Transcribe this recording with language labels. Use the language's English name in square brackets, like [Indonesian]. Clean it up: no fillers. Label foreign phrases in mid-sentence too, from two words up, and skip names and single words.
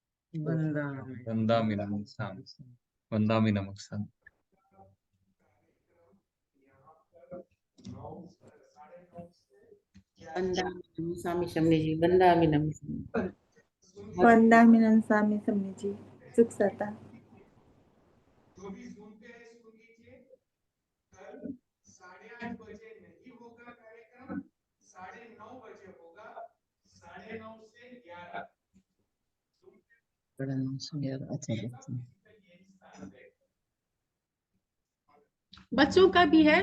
[Pali] वंदामि नमस्सामि वंदामि नमस्सामि। वंदामि स्वामी शमनी जी, वंदामि नमस्सामि। वंदामि नमस्सामि शमनी जी, सुख सता। [Hindi] जो भी सुनते हैं सुन लीजिए। कल 8:30 बजे नहीं होगा कार्यक्रम, 9:30 बजे होगा, 9:30 से 11। बच्चों का भी है।